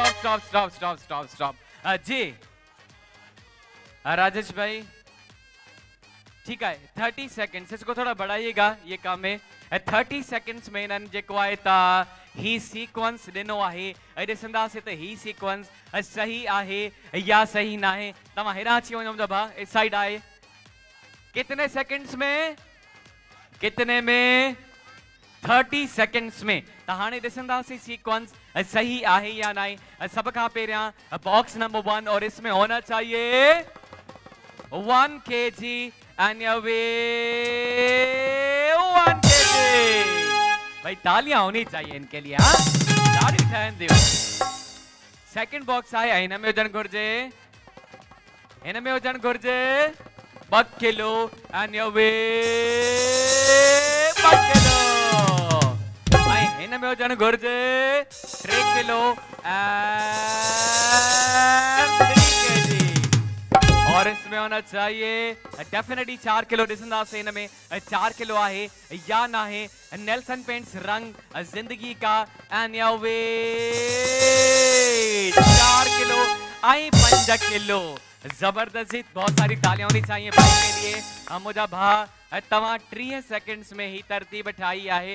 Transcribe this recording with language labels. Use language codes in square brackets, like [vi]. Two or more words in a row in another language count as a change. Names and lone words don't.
[hi] स्टॉप जी राजेश भाई, ठीक है 30 सेकंड्स, इसको थोड़ा बढ़ाइएगा, ये काम है 30 सेकंड्स में [sd] इन्हनि जेको आहे ता ही सीक्वेंस ॾिनो आहे, ॾिसंदासीं त ही सीक्वेंस सही आहे या सही ना है। तव्हां हेॾां अची वञो मुंहिंजा भाउ, [hi] इस साइड आहे, कितने सेकंड्स में, कितने में 30 सेकंड्स में। [sd] त हाणे ॾिसंदासीं सीक्वेंस सही आहे या ना है। [hi] सब खां पहिरियां बॉक्स नंबर 1 और इसमें होना चाहिए [en] 1 kg and your weight 1 kg। [hi] भाई तालियां होनी चाहिए इनके लिए, हाँ [sd] ताली ठहन दियो। सेकंड बॉक्स आहे, हिन में हुजण घुर्जे, हिन में हुजण घुर्जे 2 किलो [en] and your weight [sd] 2 किलो। ऐं हिन में हुजण घुर्जे 3 किलो [en] and 3 kg। [hi] और इसमें होना चाहिए डेफिनेटली 4 किलो। [sd] ॾिसंदासीं हिन में 4 किलो आहे या ना है। [hi] नेल्सन पेंट्स रंग जिंदगी का [en] and your weight [hi] 4 किलो आई 5 किलो। जबरदस्त, बहुत सारी तालियां होनी चाहिए भाई के लिए। [sd] हम मुझा भा तवा 30 सेकंड्स में ही तरतीब ठाई है।